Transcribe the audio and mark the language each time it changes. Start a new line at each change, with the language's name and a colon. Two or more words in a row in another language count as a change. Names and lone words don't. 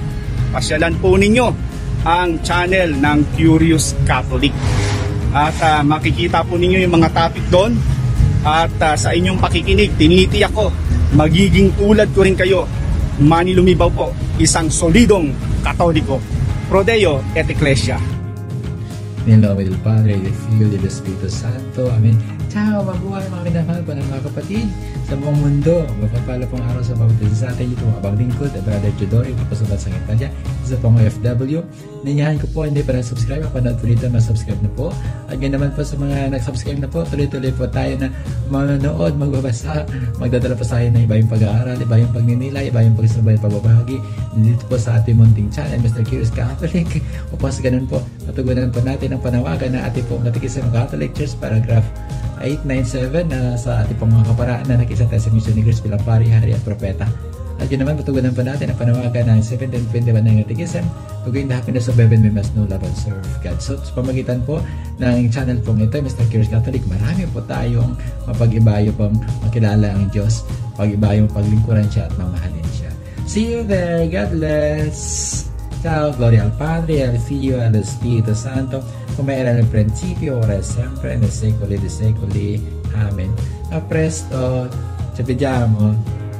Filipino: Pasyalan po ninyo ang channel ng Curious Catholic. At makikita po ninyo yung mga topic doon. At sa inyong pakikinig, tinitiyak ko, magiging tulad ko rin kayo. Manilumibaw po, isang solidong Katoliko.
Latin: Pro Deo et Ecclesia.
Italian: In nome del Padre, del Figlio, del Espiritu Santo. Amen. Ciao,
Filipino: mabuhay mga minamahal po ng mga kapatid sa buong mundo. Mapapala pong araw sa bawat isa sa atin. Ito ang abang lingkod, Brother Jodori, kapasabat sa Italia. Isa pong OFW. Nanyahan ko po, hindi pa na-subscribe. Kapanood po dito, ma-subscribe na po. At ganyan naman po sa mga nag-subscribe na po, tuloy-tuloy po tayo na manonood, magbabasa, magdadala po sa akin ng iba yung pag-aaral, iba yung pagninilay, iba yung pag-isabay, pagbabahagi. Dito po sa ating munting channel, Mr. Curious Catholic. Upang sa ganun po, matugunan po natin ang panawagan na ating pong
English: Catechism of Catholic Church,
Filipino: paragraph 897 na sa ating pong mga kaparaan na nakisa tayo sa mission ni Cristo bilang pari, hari at propeta. At yun naman, matugunan pa natin ang panawagan ng 1721 ng Catechism,
English: to gain the happiness of heaven, we must know, love, and serve God.
Filipino: So, sa pamagitan po ng channel pong ito, Mr. Curious Catholic, marami po tayong mapag-ibayo pong makilala ang Diyos, pag-ibayo paglingkuran siya at mamahalin siya.
English: See you there. God bless.
Italian: Ciao, gloria al Padre, al Figlio, al Espiritu Santo, come era nel principio, ora e sempre, nei secoli dei secoli. Amen. A presto, ci vediamo.